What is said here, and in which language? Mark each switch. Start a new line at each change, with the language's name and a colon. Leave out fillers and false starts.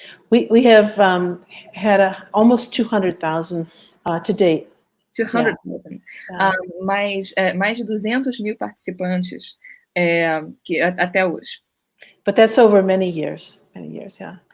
English: We have had almost 200,000 to date. 200,000.
Portuguese: Mais de 200,000 participantes até hoje.
English: But that's over many years, yeah.